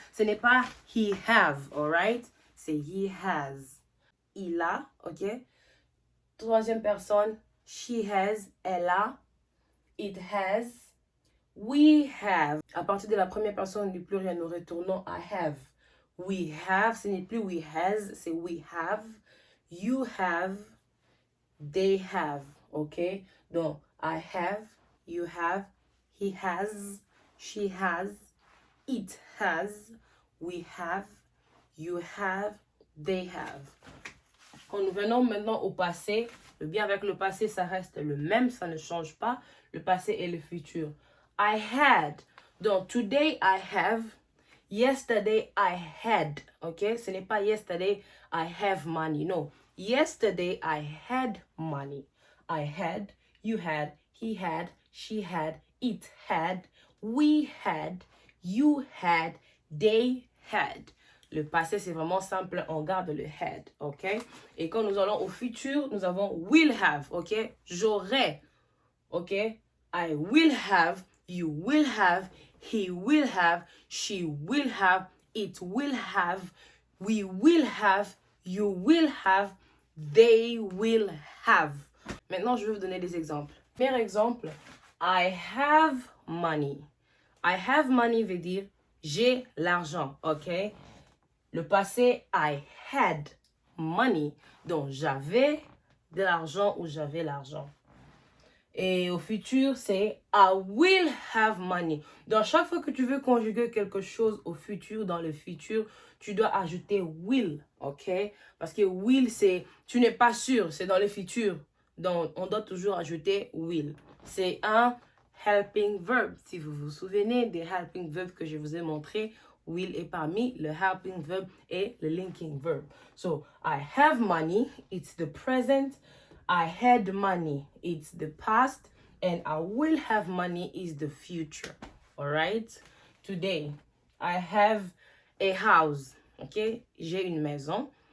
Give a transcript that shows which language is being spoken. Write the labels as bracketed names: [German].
[French] Ce n'est pas [English] he have, [French] alright? C'est [English] he has. [French] Il a, OK? Troisième personne, [English] she has, [French] elle a. [English] It has. We have. [French] À partir de la première personne du pluriel, nous retournons à have. [English] We have, [French] ce n'est plus [English] we has, [French] c'est [English] we have. You have. They have. OK? Donc, I have. you have, he has, she has, it has, we have, you have, they have. [French] Quand nous venons maintenant au passé, le bien avec le passé, ça reste le même, ça ne change pas. Le passé et le futur. I had. Donc, [English] today I have. Yesterday I had. Ok? [French] Ce n'est pas [English] yesterday I have money. No. Yesterday I had money. I had, you had, he had, she had, it had, we had, you had, they had. [French] Le passé, c'est vraiment simple, on garde le had, ok? Et quand nous allons au futur, nous avons [English] will have, [French] ok? J'aurai, ok? [English] I will have, you will have, he will have, she will have, it will have, we will have, you will have, they will have. [French] Maintenant, je vais vous donner des exemples. Premier exemple, I have money. [English] I have money [French] veut dire j'ai l'argent, ok? Le passé, [English] I had money. [French] Donc, j'avais de l'argent ou j'avais l'argent. Et au futur, c'est [English] I will have money. [French] Donc, chaque fois que tu veux conjuguer quelque chose au futur, dans le futur, tu dois ajouter will, ok? Parce que will, c'est, tu n'es pas sûr, c'est dans le futur. Donc, on doit toujours ajouter will. C'est un helping verb. Si vous vous souvenez des helping verbs que je vous ai montrés, will est parmi le helping verb et le linking verb. [English] So, I have money, it's the present. I had money, it's the past. And I will have money is the future. All right? Today, I have a house. OK? [French] J'ai une maison.